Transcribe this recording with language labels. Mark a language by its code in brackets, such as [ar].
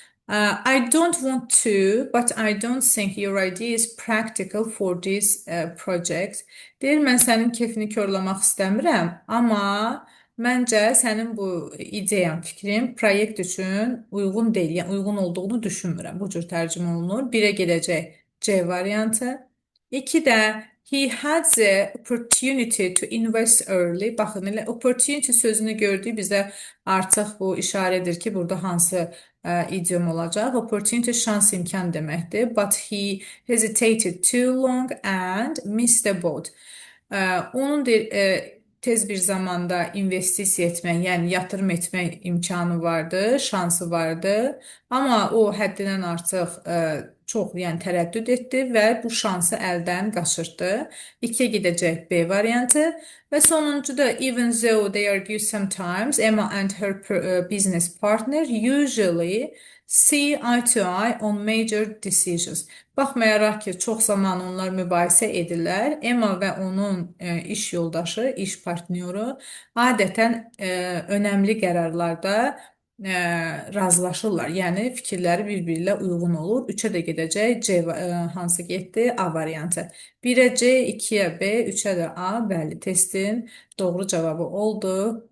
[en] I don't want to, but I don't think your idea is practical for this project. [az] Deyir, mən sənin kefini korlamaq istəmirəm, amma məncə sənin bu ideyan, fikrin proyekt üçün uyğun deyil, yəni uyğun olduğunu düşünmürəm. Bu cür tərcümə olunur. Birə gedəcək C variantı. İki də [en] he had the opportunity to invest early. [az] Baxın, elə opportunity sözünü gördük bizə artıq bu işarədir ki, burada hansı idiom olacaq. Opportunity şans imkan deməkdir. [en] But he hesitated too long and missed the boat. [az] Onun tez bir zamanda investisiya etmək, yəni yatırım etmək imkanı vardı, şansı vardı. Amma o həddindən artıq çox, yəni tərəddüd etdi və bu şansı əldən qaçırtdı. 2-yə gedəcək B variantı və sonuncuda [en] even though they argue sometimes, Emma and her business partner usually see eye to eye on major decisions. [az] Baxmayaraq ki, çox zaman onlar mübahisə edirlər, Emma və onun iş yoldaşı, iş partnyoru adətən önəmli qərarlarda razılaşırlar. Yəni fikirləri bir-biri ilə uyğun olur. 3-ə də gedəcək C hansı getdi? A variantı. 1-ə C, 2-yə B, 3-ə də A. Bəli, testin doğru cavabı oldu.